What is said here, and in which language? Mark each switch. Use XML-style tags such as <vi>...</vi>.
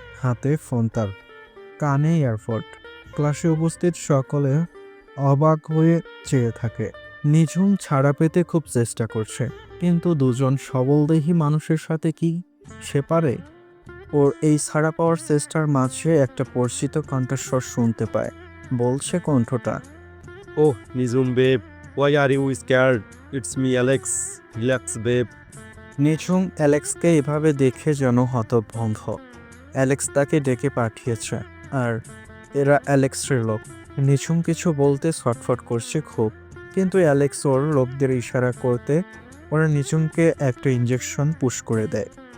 <bn>হাতে ফোন তার, কানে এয়ারপড। ক্লাসে উপস্থিত সকলে অবাক হয়ে চেয়ে থাকে। নিঝুম ছাড়া পেতে খুব চেষ্টা করছে, কিন্তু দুজন সবলদেহী মানুষের সাথে কি সে পারে? ওর এই ছাড়া পাওয়ার চেষ্টার মাঝে একটা পরিচিত কণ্ঠস্বর শুনতে পায়। বলছে কণ্ঠটা,</bn> <en>Oh, Nizum babe, why are you scared? It's me, Alex. Relax, babe.</en> <bn>নিঝুম অ্যালেক্সকে এভাবে দেখে যেন হতভম্ব। অ্যালেক্স তাকে ডেকে পাঠিয়েছে, আর এরা অ্যালেক্সের লোক। নিঝুম কিছু বলতে ছটফট করছে খুব, কিন্তু অ্যালেক্স ওর লোকদের ইশারা করতে ওরা নিঝুমকে একটা ইঞ্জেকশন পুশ করে দেয়।</bn>